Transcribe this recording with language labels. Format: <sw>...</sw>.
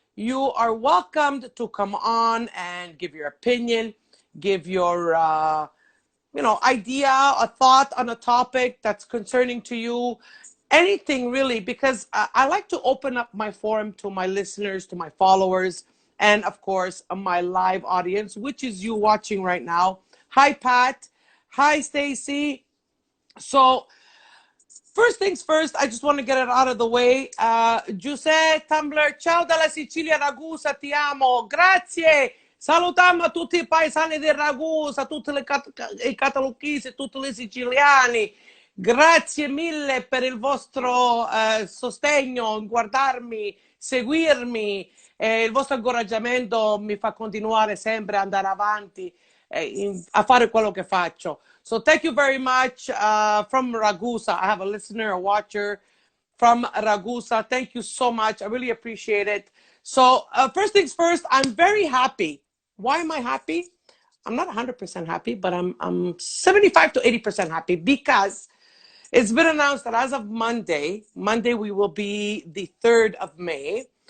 <en>You are welcomed to come on and give your opinion, give your idea, a thought on a topic that's concerning to you, anything really, because I like to open up my forum to my listeners, to my followers, and of course, my live audience, which is you watching right now. Hi, Pat. Hi, Stacy. So, first things first, I just want to get it out of the way.</en> <it>Giuseppe Tumblr, ciao dalla Sicilia, Ragusa, ti amo, grazie. Salutiamo a tutti i paesani di Ragusa, tutti i cataluchisi, tutti i siciliani. Grazie mille per il vostro sostegno, guardarmi, seguirmi. Il vostro incoraggiamento mi fa continuare sempre ad andare avanti a fare quello che faccio.</it> <en>So thank you very much from Ragusa. I have a listener, a watcher from Ragusa. Thank you so much. I really appreciate it. So first things first, I'm very happy. Why am I happy? I'm not 100% happy, but I'm 75 to 80% happy, because it's been announced that as of Monday we will be the 3rd of May.</en>